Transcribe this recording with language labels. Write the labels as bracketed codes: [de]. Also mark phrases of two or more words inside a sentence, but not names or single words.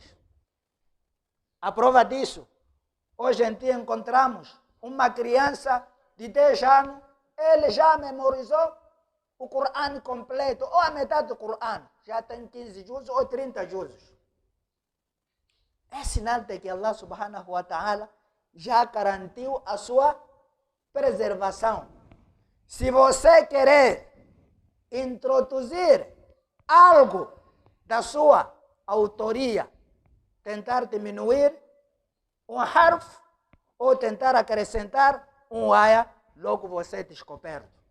[pt] A prova disso, hoje em dia encontramos uma criança de 10 anos, ele já memorizou o Coran completo, ou a metade do Coran, já tem 15 juzos ou 30 juzos. É sinal de que [ar] الله سبحانه وتعالى [pt] já garantiu a sua preservação. Se você querer introduzir algo da sua autoria, tentar diminuir um harf ou tentar acrescentar um aya, logo você é descoberto.